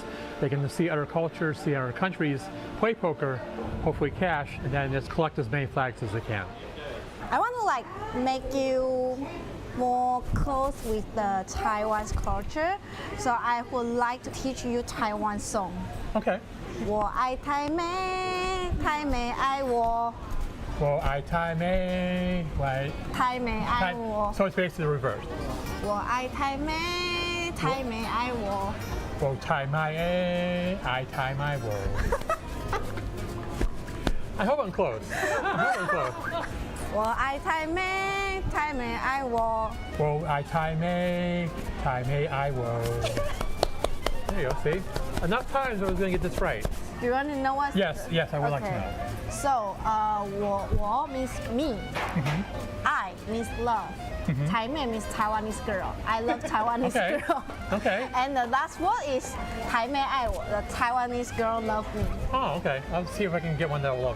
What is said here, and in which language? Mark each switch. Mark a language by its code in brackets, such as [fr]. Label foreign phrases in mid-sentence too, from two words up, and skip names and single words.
[en] They can see other cultures, see other countries, play poker, hopefully cash, and then just collect as many flags as they can. I want to make you more close with the Taiwan's culture, so I would like to teach you Taiwan song. Okay. [zh] 我爱台美，台美爱我。我爱台美，台美爱我。 [en] So it's basically the reverse. [zh] 我爱台美，台美爱我。我台美爱台美我。 [en] I hope I'm close. Close. [zh] 我爱台美，台美爱我。我爱台美，台美爱我。 [en] There you go. See, enough times I was going to get this right. Do you want to know what? Yes, I would like to know. So, 我 means me. I means love. Taipei means Taiwanese girl. I love Taiwanese girl. Okay. And the last word is [zh] 台妹爱我. [en] The Taiwanese girl love me. Oh, okay. I'll see if I can get one that will love me.